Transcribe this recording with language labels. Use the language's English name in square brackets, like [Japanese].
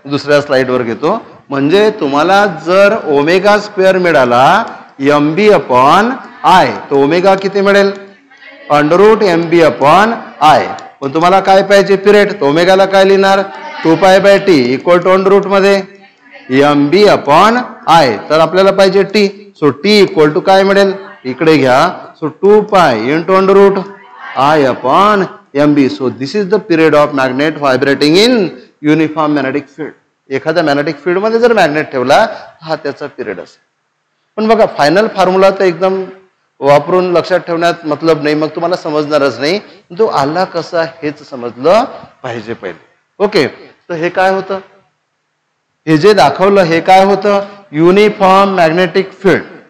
[Marathi] दुसऱ्या स्लाइडवर घेतो. म्हणजे तुम्हाला जर ओमेगा स्क्वेअर मिळाला एमबी अपॉन आय तर ओमेगा किती मिळेल, under route MB upon I. पण तुम्हाला काय पाहिजे, पिरियड. तर ओमेगाला काय लिहिणार, 2π/t equal to under route मध्ये एमबी अपॉन आय. तर आपल्याला पाहिजे T. [English] so T equal to [Marathi] काय मिळेल, इकडे घ्या. [English] So 2π into under root I upon MB. So this is the period of magnet vibrating in uniform magnetic field. [Marathi] एखाद्या magnetic field मध्ये जर मॅग्नेट ठेवला हा त्याचा पिरियड असेल. पण बघा फायनल फॉर्म्युला तर एकदम वापरून लक्षात ठेवण्यात मतलब नाही, मग तुम्हाला समजणारच नाही. तो आला कसा हेच समजलं पाहिजे पहिले. ओके, तर हे काय होतं, हे जे दाखवलं हे काय होतं, युनिफॉर्म मॅग्नेटिक फील्ड.